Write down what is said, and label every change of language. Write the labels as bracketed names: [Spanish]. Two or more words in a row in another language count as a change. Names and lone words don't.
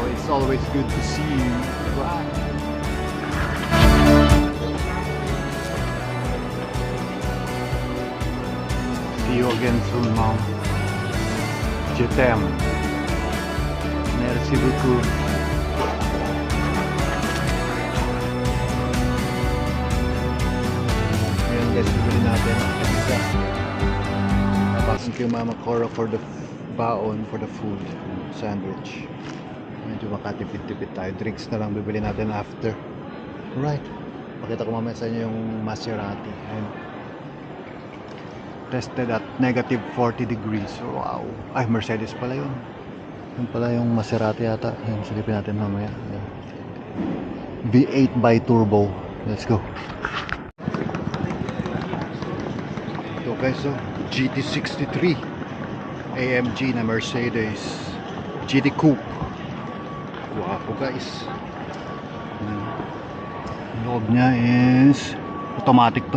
[English] It's always good to see you. Wow. See you again soon, Mom. [French] Je t'aime. Merci beaucoup. [Filipino] Ayan guys, bibili natin. [English] Thank you Mama Cora for the baon, for the food sandwich. [Filipino] Medyo makatipid-tipid tayo. Drinks na lang bibili natin after. [English] Right. [Filipino] Pakita ko mamaya sa inyo yung Maserati. [English] And tested at negative 40 degrees. [Filipino] Wow. Ay, Mercedes pala yun. Yun pala yung Maserati yata. Yung silipin natin mamaya. Ayan. [English] V8 by turbo. Let's go. [Filipino] Ito guys, so GT63 AMG na Mercedes GT Coupe. [English] Wow guys. [Filipino] Yung loob niya [English] is automatic [Filipino] to.